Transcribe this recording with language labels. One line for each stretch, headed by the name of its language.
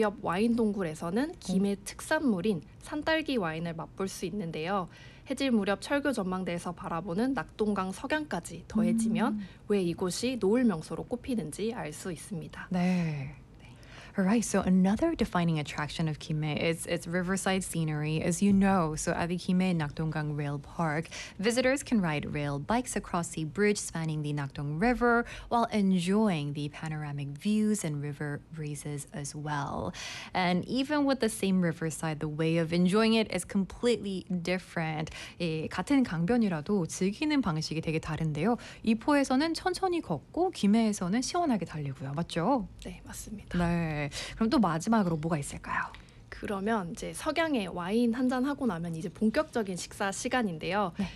Korean: 옆 와인 동굴에서는 김해 특산물인 산딸기 와인을 맛볼 수 있는데요. 해질 무렵 철교 전망대에서 바라보는 낙동강 석양까지 더해지면 왜 이곳이 노을 명소로 꼽히는지 알 수 있습니다. 네.
English: Right, so another defining attraction of Kime is its riverside scenery, as you know. So at the Kime Nakdonggang Rail Park, visitors can ride rail bikes across the bridge spanning the Nakdong River while enjoying the panoramic views and river breezes as well. And even with the same riverside, the way of enjoying it is completely different.
Korean: 예, 같은 강변이라도 즐기는 방식이 되게 다른데요. 이포에서는 천천히 걷고 김해에서는 시원하게 달리고요. 맞죠? 네, 맞습니다. 네. 그럼 또 마지막으로 뭐가 있을까요? 그러면 이제 석양에 와인 한 잔 하고 나면 이제 본격적인 식사 시간인데요. 네.